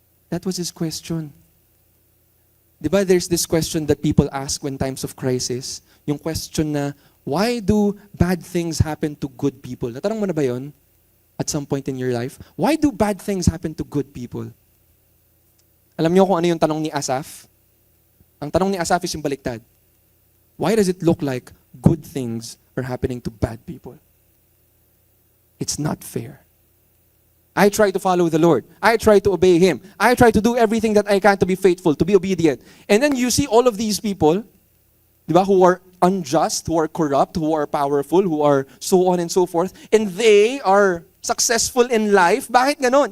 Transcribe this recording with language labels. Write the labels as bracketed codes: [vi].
[en] That was his question. [tl] Diba [en] there's this question that people ask when times of crisis? [tl] Yung [en] question na, why do bad things happen to good people? [tl] Natanong mo na ba yun? [en] At some point in your life? Why do bad things happen to good people? [tl] Alam niyo kung ano yung tanong ni Asaph? Ang tanong ni Asaph is yung baliktad. [en] Why does it look like good things are happening to bad people? It's not fair. I try to follow the Lord. I try to obey Him. I try to do everything that I can to be faithful, to be obedient. And then you see all of these people, [tl] diba, [en] who are unjust, who are corrupt, who are powerful, who are so on and so forth, and they are successful in life. [tl] Bakit ganon?